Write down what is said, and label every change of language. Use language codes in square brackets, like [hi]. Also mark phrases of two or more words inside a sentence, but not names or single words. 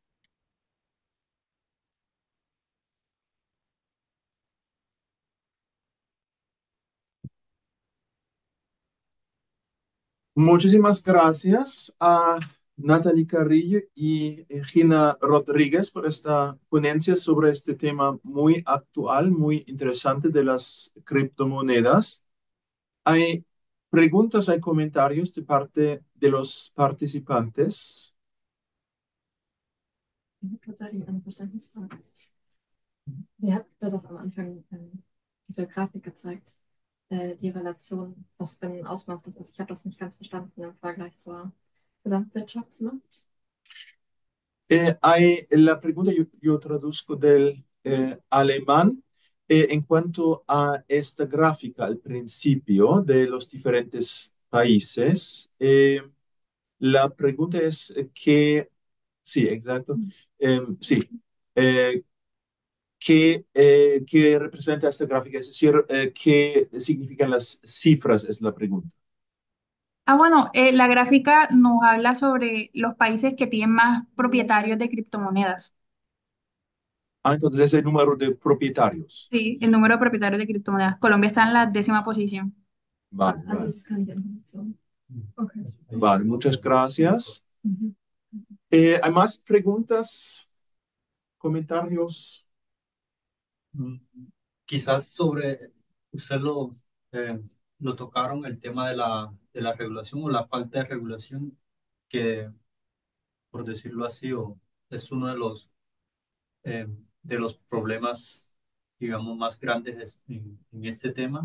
[es] Muchísimas gracias a Natalie Carrillo y Gina Rodríguez por esta ponencia sobre este tema muy actual, muy interesante de las criptomonedas. Hay preguntas, hay comentarios de parte de los participantes. [de] Ich habe tatsächlich eine Verständnisfrage. Sie hat das am Anfang, diese Grafik gezeigt, die Relation, was für ein Ausmaß das ist. Ich habe das nicht ganz verstanden im Vergleich zur Gesamtwirtschaftsmacht. [es] Hay la pregunta, yo traduzco del alemán en cuanto a esta gráfica al principio de los diferentes países. La pregunta es sí, exacto. Sí, eh, ¿qué representa esta gráfica? Es decir, ¿qué significan las cifras? Es la pregunta. Bueno, la gráfica nos habla sobre los países que tienen más propietarios de criptomonedas. Ah, entonces es el número de propietarios. Sí, el número de propietarios de criptomonedas. Colombia está en la 10ª posición. Vale, Also vale. [de] es ist keine Information. [es] Okay. Vale, muchas gracias. Mhm. ¿Hay más preguntas, comentarios? Mm, Quizás sobre, usted lo tocaron, el tema de la regulación o la falta de regulación, que por decirlo así, es uno de los problemas, digamos, más grandes en este tema.